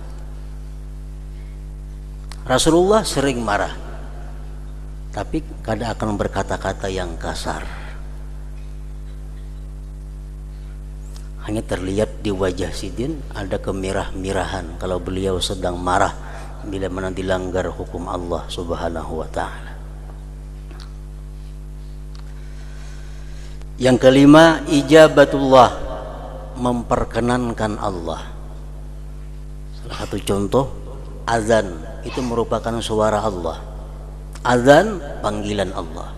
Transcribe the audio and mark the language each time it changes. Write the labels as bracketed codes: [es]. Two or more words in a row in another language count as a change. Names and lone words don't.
[id] Rasulullah sering marah, tapi kada akan berkata-kata yang kasar. Hanya terlihat di wajah Sidin ada kemirah-mirahan kalau beliau sedang marah bila mana dilanggar hukum Allah [ar] Subhanahu wa ta'ala. [id] Yang kelima, ijabatullah, memperkenankan Allah. Salah satu contoh, azan itu merupakan suara Allah. Azan panggilan Allah.